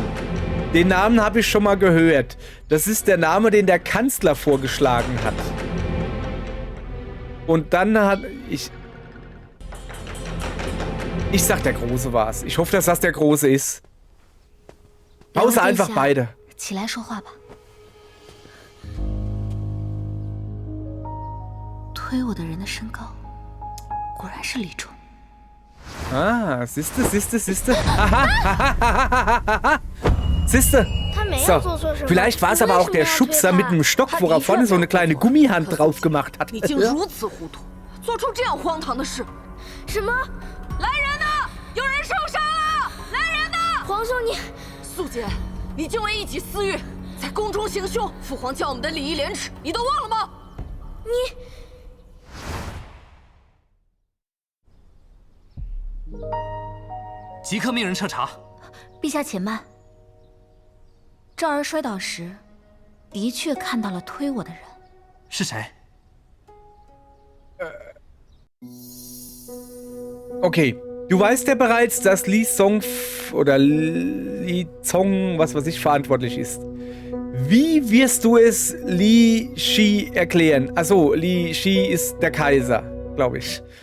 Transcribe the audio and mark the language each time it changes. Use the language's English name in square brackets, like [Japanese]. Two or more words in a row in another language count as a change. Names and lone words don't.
[German] Den Namen habe ich schon mal gehört. Das ist der Name, den der Kanzler vorgeschlagen hat. Und dann hat ich sag, der Große war's. Ich hoffe, dass das der Große ist. Außer einfach beide. [Chinese] 起来说话吧。推我的人的身高果然是李忠。 [German] Ah, siehste. Aha. Siehste. [Chinese] 他没有 [German] So, [Chinese] 做错什么。 [German] vielleicht war es aber auch der Schubser mit dem Stock, wo er vorne so eine kleine Gummihand drauf gemacht hat. [Chinese] 你竟如此糊涂，做出这样荒唐的事！什么？来人呐！有人受伤了！来人呐！皇兄你，素洁，你竟为一己私欲，在宫中行凶！父皇教我们的礼义廉耻，你都忘了吗？你即刻命人彻查。陛下且慢。赵儿摔倒时，的确看到了推我的人。是谁？ [German] Okay, du weißt ja bereits, dass Li Song oder Li Zong, was weiß ich, verantwortlich ist. Wie wirst du es Li Shi erklären? Also, Li Shi ist der Kaiser, glaube ich.